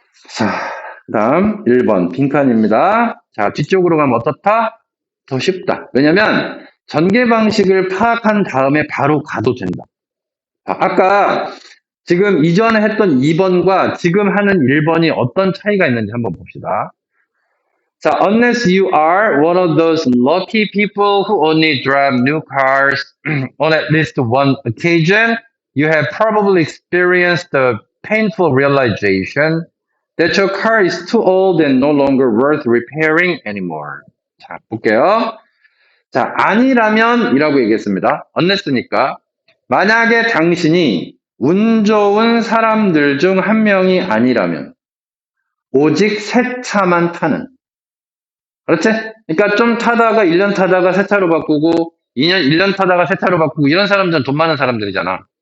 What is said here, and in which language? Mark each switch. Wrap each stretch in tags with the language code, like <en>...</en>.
<ko>자, 그 다음 1번 빈칸입니다. 자, 뒤쪽으로 가면 어떻다? 더 쉽다. 왜냐면 전개 방식을 파악한 다음에 바로 가도 된다. 아까 지금 이전에 했던 2번과 지금 하는 1번이 어떤 차이가 있는지 한번 봅시다.</ko> <en>자, unless you are one of those lucky people who only drive new cars on at least one occasion, you have probably experienced the painful realization that your car is too old and no longer worth repairing anymore.</en> <ko>자, 볼게요. 자, 아니라면 이라고 얘기했습니다. unless니까 만약에 당신이 운 좋은 사람들 중 한 명이 아니라면 오직 새 차만 타는, 그렇지? 그러니까 좀 타다가 1년 타다가 새 차로 바꾸고 1년 타다가 새 차로 바꾸고 이런 사람들은 돈 많은 사람들이잖아.</ko>